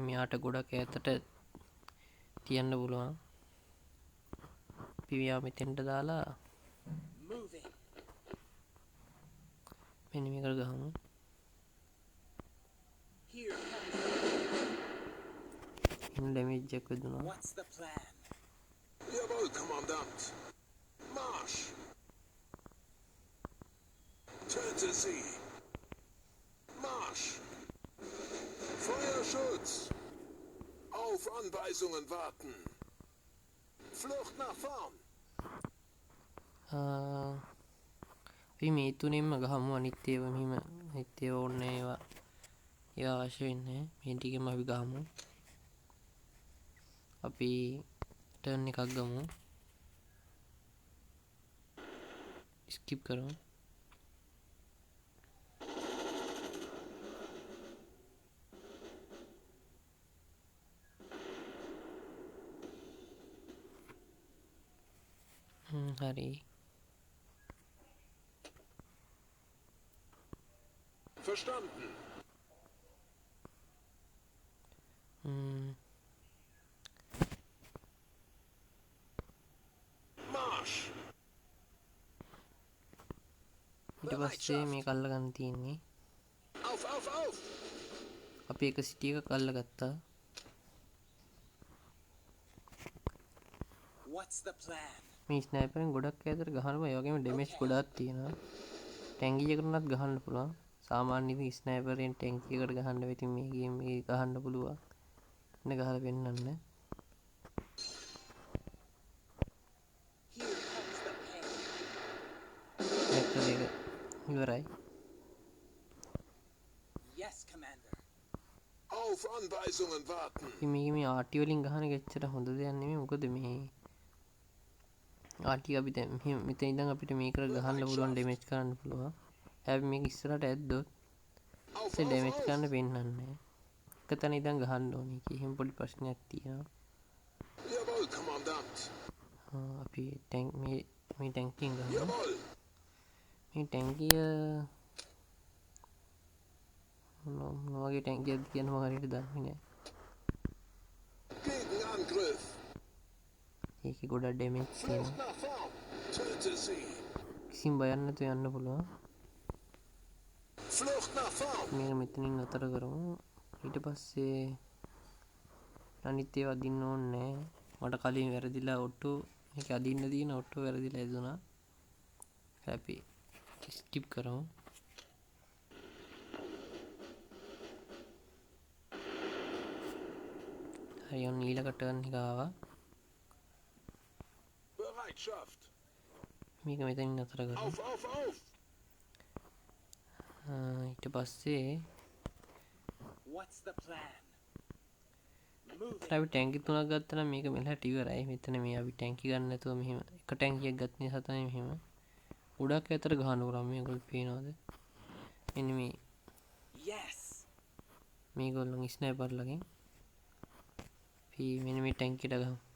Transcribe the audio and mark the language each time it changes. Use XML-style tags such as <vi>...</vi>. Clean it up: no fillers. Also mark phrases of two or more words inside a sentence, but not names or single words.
<si>මෙයාට ගොඩක් ඈතට තියන්න පුළුවන්. අපි මෙයා මෙතෙන්ට දාලා මෙන්න මේකට ගහමු. ඉන්න ඩැමේජ් එකක් වෙදුනා.</si> <de>Jawohl, Kommandant. Marsch! Töte sie! Marsch! Feuerschutz! Auf Anweisungen warten! Flucht nach vorn!</de> <si>අපි මේ තුනෙන්ම ගහමු. අනිත් ඒවා මෙහිම අනිත් ඒවා ඕනේ ඒවා අවශ්‍ය වෙන්නේ. මේ ටිකෙම අපි ගහමු. අපි ටර්න් එකක් ගමු. ස්කිප් කරමු. හරි.</si> <de>Verstanden. Marsch!</de> <si>ඊට පස්සේ මේක අල්ලගන්න තියෙන්නේ.</si> <de>Auf, auf, auf!</de> <si>අපි එක සිටි එකක් අල්ලගත්තා.</si> <en>What's the plan?</en> <si>මේ ස්නයිපරෙන් ගොඩක් ඈතට ගහනවා. ඒ වගේම ඩැමේජ් ගොඩක් තියෙනවා. ටැංකිය එකකටවත් ගහන්න පුළුවන්. සාමාන්‍ය ඉතින් ස්නයිපරෙන් ටැංකිය එකට ගහන්න වෙතින් මේ ගේම් එකේ ගහන්න පුළුවන්. ඉන්න ගහලා පෙන්නන්න. ඉවරයි.</si> <en>Yes, Commander.</en> <de>Auf Anweisungen warten.</de> <si>මේ RT වලින් ගහන එක එච්චර හොඳ දෙයක් නෙමෙයි. මොකද මේ RT අපි දැන් මෙතන ඉඳන් අපිට මේකට ගහන්න පුළුවන් ඩැමේජ් කරන්න පුළුවන්. හැබැයි මේක ඉස්සරහට ඇද්දොත් ඒ ඩැමේජ් කරන්න පෙන්නන්නේ නැහැ. එක තැන ඉඳන් ගහන්න ඕනේ. එහෙම පොඩි ප්‍රශ්නයක් තියෙනවා.</si> <de>Jawohl, Kommandant.</de> <si>අපි මේ ටැංකියෙන් ගහමු.</si> <de>Jawohl.</de> <si>මේ ටැංකිය මොනවගේ ටැංකියක්ද කියන මම හරියට දන්නේ නැහැ.</si> <de>Gegenangriff.</de> <si>ඒක ගොඩක් ඩැමේජ් තියෙනවා.</si> <de>Flucht nach vorn. Töte sie.</de> <si>කිසිම බයක් නැතුව යන්න පුළුවන්.</si> <de>Flucht nach vorn.</de> <si>මේක මෙතනින් නතර කරමු. ඊට පස්සේ අනිත් ඒවා අදින්න ඕනේ නැහැ. මට කලින් වැරදිලා ඔට්ටෝ මේක අදින්න තියෙන ඔට්ටෝ වැරදිලා ඇදුනා. අපි ස්කිප් කරමු. හරි ඔන්න ඊළඟ ටර්න් එක ආවා.</si> <de>Bereitschaft.</de> <si>මේක මෙතනින් නතර කරමු.</si> <de>Auf, auf, auf.</de> <si>ඊට පස්සේ</si> <en>What's the plan? Move.</en> <si>අපි ටැංකි 3ක් ගත්තා නම් මේක මෙලහට ඉවරයි. මෙතන මේ අපි ටැංකි ගන්න නැතුව මෙහෙම එක ටැංකියක් ගත්ත නිසා තමයි මෙහෙම උඩක් ඇතර ගහනකොට මේගොල්ලෝ පේනවද? මෙන්න මේ</si> <en>Yes.</en> <si>මේගොල්ලෝ ස්නයිපර්ලගෙන් අපි මෙන්න මේ ටැංකියට ගහමු.</si>